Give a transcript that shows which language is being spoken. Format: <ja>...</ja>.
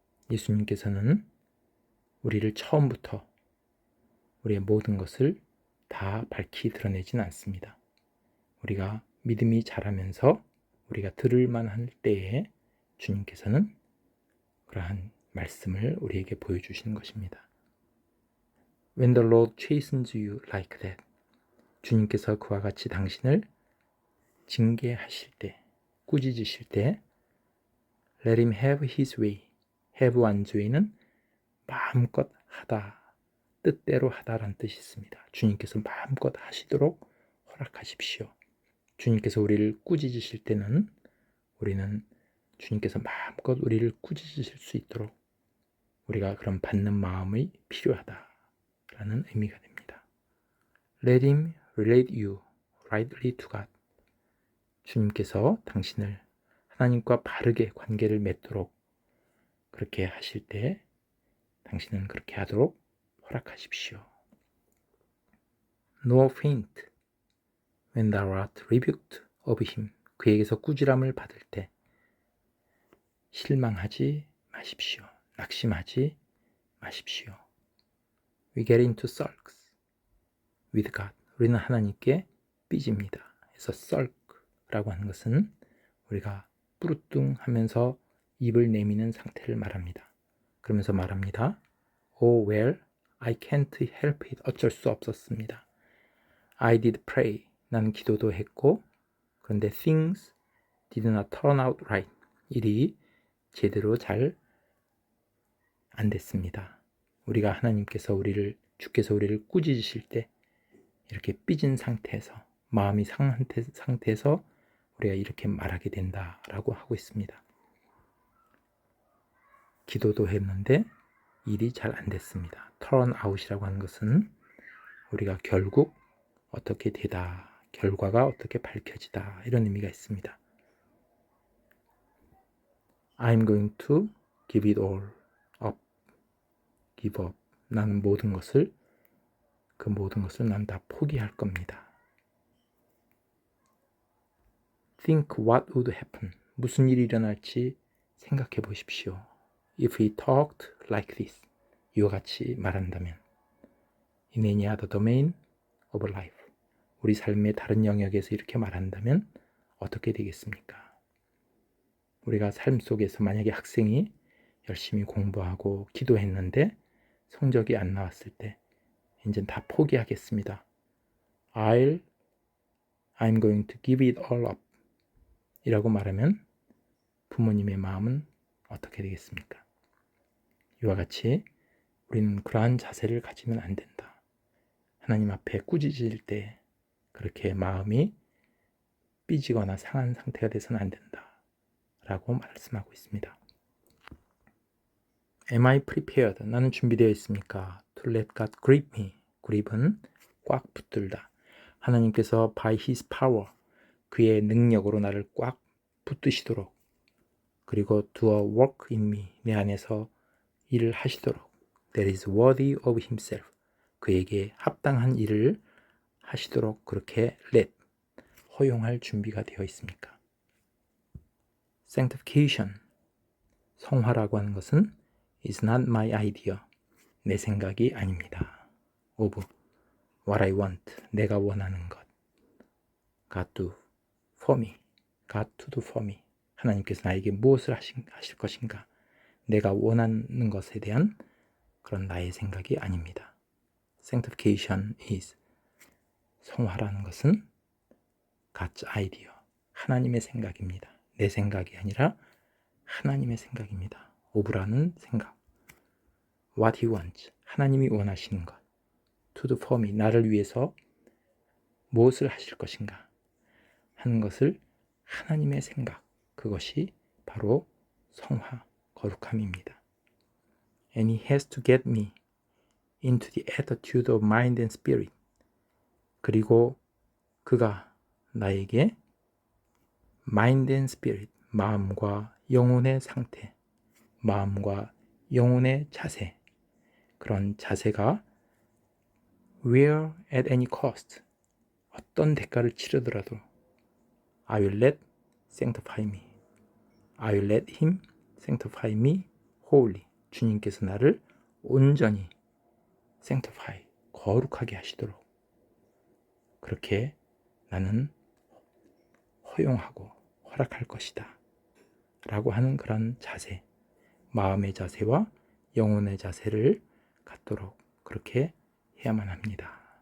<ko>예수님께서는 우리를 처음부터 우리의 모든 것을 다 밝히 드러내진 않습니다. 우리가 믿음이 자라면서 우리가 들을 만할 때에 주님께서는 그러한 말씀을 우리에게 보여주시는 것입니다.</ko> <en>When the Lord chastens you like that,</en> <ko>주님께서 그와 같이 당신을 징계하실 때, 꾸짖으실 때,</ko> <en>Let him have his way.</en> <ko>have 완주에는 마음껏 하다, 뜻대로 하다라는 뜻이 있습니다. 주님께서 마음껏 하시도록 허락하십시오. 주님께서 우리를 꾸짖으실 때는 우리는 주님께서 마음껏 우리를 꾸짖으실 수 있도록 우리가 그런 받는 마음이 필요하다라는 의미가 됩니다.</ko> <en>Let him relate you rightly to God.</en> <ko>주님께서 당신을 하나님과 바르게 관계를 맺도록 그렇게 하실 때 당신은 그렇게 하도록 허락하십시오.</ko> <en>Nor faint when thou art rebuked of him.</en> <ko>그에게서 꾸지람을 받을 때 실망하지 마십시오. 낙심하지 마십시오.</ko> <en>We get into sulks with God.</en> <ko>우리는 하나님께 삐집니다. 그래서 sulk라고 하는 것은 우리가 뿌르뚱하면서 입을 내미는 상태를 말합니다. 그러면서 말합니다.</ko> <en>Oh well, I can't help it.</en> <ko>어쩔 수 없었습니다.</ko> <en>I did pray.</en> <ko>나는 기도도 했고 그런데</ko> <en>things did not turn out right.</en> <ko>일이 제대로 잘 안 됐습니다. 우리가 하나님께서 주께서 우리를 꾸짖으실 때 이렇게 삐진 상태에서 마음이 상한 상태에서 우리가 이렇게 말하게 된다라고 하고 있습니다. 기도도 했는데 일이 잘 안 됐습니다. turn out이라고 하는 것은 우리가 결국 어떻게 되다, 결과가 어떻게 밝혀지다 이런 의미가 있습니다.</ko> <en>I'm going to give it all up. give up.</en> <ko>나는 그 모든 것을 난 다 포기할 겁니다.</ko> <en>Think what would happen.</en> <ko>무슨 일이 일어날지 생각해 보십시오.</ko> <en>If he talked like this.</en> <ko>이와 같이 말한다면</ko> <en>In any other domain of life.</en> <ko>우리 삶의 다른 영역에서 이렇게 말한다면 어떻게 되겠습니까? 우리가 삶 속에서 만약에 학생이 열심히 공부하고 기도했는데 성적이 안 나왔을 때 이제 다 포기하겠습니다.</ko> <en>I'm going to give it all up</en> <ko>이라고 말하면 부모님의 마음은 어떻게 되겠습니까? 이와 같이 우리는 그러한 자세를 가지면 안 된다. 하나님 앞에 꾸짖을 때 그렇게 마음이 삐지거나 상한 상태가 돼서는 안 된다 라고 말씀하고 있습니다.</ko> <en>Am I prepared?</en> <ko>나는 준비되어 있습니까?</ko> <en>To let God grip me. grip은</en> <ko>꽉 붙들다. 하나님께서</ko> <en>by His power,</en> <ko>그의 능력으로 나를 꽉 붙드시도록 그리고</ko> <en>do a work in me,</en> <ko>내 안에서 일을 하시도록</ko> <en>that is worthy of Himself,</en> <ko>그에게 합당한 일을 하시도록 그렇게 let, 허용할 준비가 되어 있습니까? Sanctification, 성화라고 하는 것은</ko> <en>is not my idea,</en> <ko>내 생각이 아닙니다.</ko> <en>of what I want,</en> <ko>내가 원하는 것.</ko> <en>God do for me,</en> <ko>God to do for me, 하나님께서 나에게 무엇을 하실 것인가, 내가 원하는 것에 대한 그런 나의 생각이 아닙니다.</ko> <en>Sanctification is,</en> <ko>성화라는 것은</ko> <en>God's idea,</en> <ko>하나님의 생각입니다. 내 생각이 아니라 하나님의 생각입니다. of라는 생각.</ko> <en>what he wants,</en> <ko>하나님이 원하시는 것,</ko> <en>to do for me,</en> <ko>나를 위해서 무엇을 하실 것인가 하는 것을 하나님의 생각, 그것이 바로 성화, 거룩함입니다.</ko> <en>And he has to get me into the attitude of mind and spirit.</en> <ko>그리고 그가 나에게</ko> <en>mind and spirit,</en> <ko>마음과 영혼의 상태, 마음과 영혼의 자세, 그런 자세가</ko> <en>where at any cost,</en> <ko>어떤 대가를 치르더라도</ko> <en>I will let sanctify me, I will let him sanctify me wholly.</en> <ko>주님께서 나를 온전히 sanctify, 거룩하게 하시도록 그렇게 나는 허용하고 허락할 것이다 라고 하는 그런 자세, 마음의 자세와 영혼의 자세를 갖도록 그렇게 해야만 합니다.</ko>